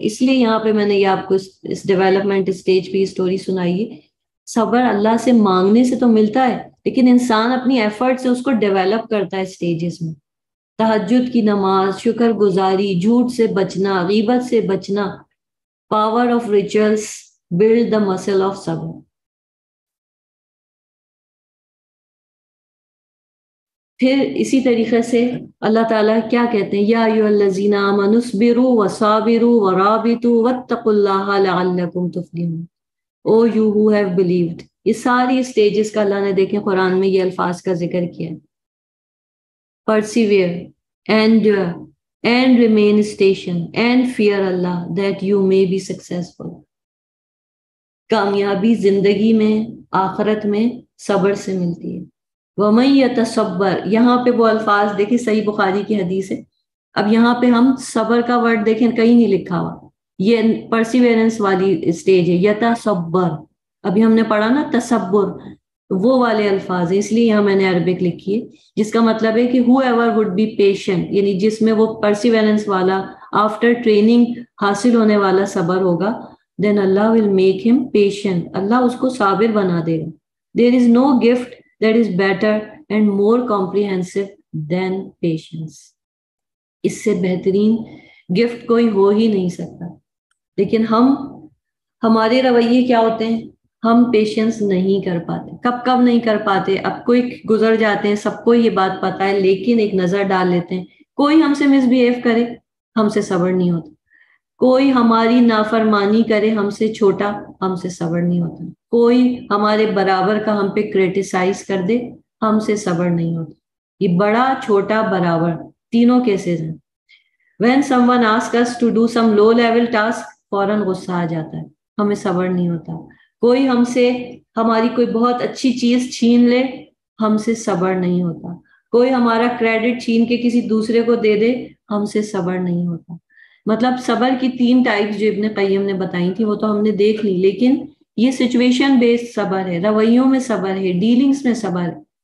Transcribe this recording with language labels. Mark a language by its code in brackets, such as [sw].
[ur] اس لیے یہاں پہ میں نے یہ آپ کو اس ڈیولپمنٹ اسٹیج پہ یہ سٹوری سنائی ہے. صبر اللہ سے مانگنے سے تو ملتا ہے، لیکن انسان اپنی ایفرٹ سے اس کو ڈیولپ کرتا ہے اسٹیجز میں، تہجد کی نماز، شکر گزاری، جھوٹ سے بچنا، غیبت سے بچنا. [en] Power of rituals build the muscle of صبر. [ur] پھر اسی طریقے سے اللہ تعالیٰ کیا کہتے ہیں؟ [ar] یا ایھا الذین آمنوا اصبروا وصابروا ورابطوا واتقوا اللہ لعلکم تفلحون. [en] O you who have believed. [ur] یہ ساری سٹیجز کا اللہ نے دیکھیں قرآن میں یہ الفاظ کا ذکر کیا ہے. [en] persevere endure and remain station and fear Allah that you may be successful. [ur] کامیابی زندگی میں آخرت میں صبر سے ملتی ہے. وَمَن يَتَصَبَّرْ، یہاں پہ وہ الفاظ دیکھیں، صحیح بخاری کی حدیث ہے. اب یہاں پہ ہم صبر کا ورڈ دیکھیں، کہیں نہیں لکھا ہوا. یہ پرسیویرنس والی سٹیج ہے. یتصبر، ابھی ہم نے پڑھا نا تصبر، وہ والے الفاظ ہیں، اس لیے یہاں میں نے عربک لکھی ہے، جس کا مطلب ہے کہ [en] whoever would be patient، [ur] یعنی جس میں وہ پرسیویرنس والا آفٹر ٹریننگ حاصل ہونے والا صبر ہوگا، [en] then Allah will make him patient. [ur] اللہ اس کو صابر بنا دے گا. [en] There is no gift that is better and more comprehensive than patience. [ur] اس سے بہترین گفٹ کوئی ہو ہی نہیں سکتا. لیکن ہمارے رویے کیا ہوتے ہیں؟ ہم پیشنس نہیں کر پاتے. کب نہیں کر پاتے؟ اب کوئی گزر جاتے ہیں، سب کو یہ بات پتا ہے، لیکن ایک نظر ڈال لیتے ہیں. کوئی ہم سے مس بہیو کرے، ہم سے صبر نہیں ہوتا. کوئی ہماری نافرمانی کرے، ہم سے چھوٹا، ہم سے صبر نہیں ہوتا. کوئی ہمارے برابر کا ہم پہ کریٹیسائز کر دے، ہم سے صبر نہیں ہوتا. یہ بڑا چھوٹا برابر تینوں کیسز ہیں. [en] when someone asks us to do some low level task، [ur] فوراً غصہ آ جاتا ہے، ہمیں صبر نہیں ہوتا. کوئی ہم سے ہماری کوئی بہت اچھی چیز چھین لے، ہم سے صبر نہیں ہوتا. کوئی ہمارا کریڈٹ چھین کے کسی دوسرے کو دے دے، ہم سے صبر نہیں ہوتا. مطلب صبر کی 3 ٹائپس جو ابن قیم نے بتائی تھی وہ تو ہم نے دیکھ لی، لیکن یہ سچویشن بیسڈ صبر ہے، رویوں میں صبر ہے، ڈیلنگز میں صبر ہے.